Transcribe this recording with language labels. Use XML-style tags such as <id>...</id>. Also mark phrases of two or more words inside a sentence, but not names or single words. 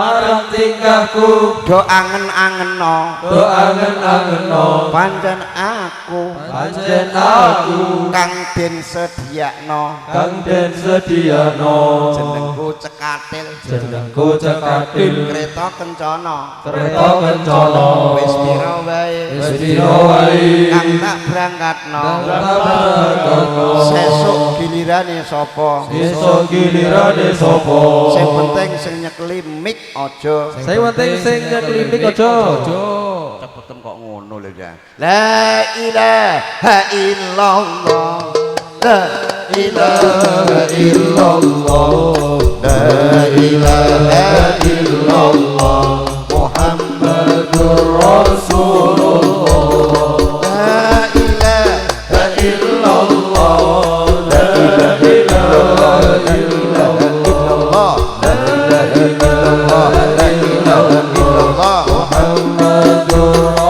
<jv>do angen-angeno pancen aku kang den sediakno jenengku cekatil kereta kencana wis pira wae kang tak berangkatno sesuk gilirane sapa sing penting sing nyekeli mik aja cepetem kok ngono lho ya</jv> <ar>لا إله إلا الله لا إله إلا الله لا إله إلا الله محمد رسول الله لا إله إلا الله لا إله إلا الله محمد</ar>